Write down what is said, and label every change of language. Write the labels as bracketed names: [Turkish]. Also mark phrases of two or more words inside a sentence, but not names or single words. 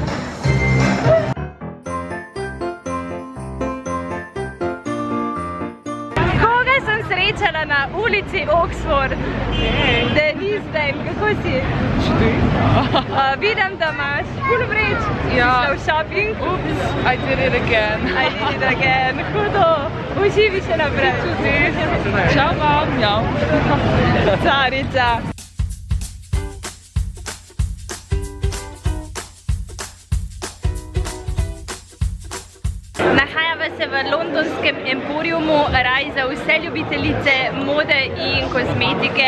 [Slovenian] Koga sem srečala na ulici Oxford? Denis, kako si? Vidim, da imaš ful vreč. Šla v shopping? [English] Ups, I did it again. [Slovenian] Hudo. Uživi še naprej. Čau vam. Carica. Nahajava se v londonskem emporiumu, raj za vse ljubiteljice mode in kozmetike.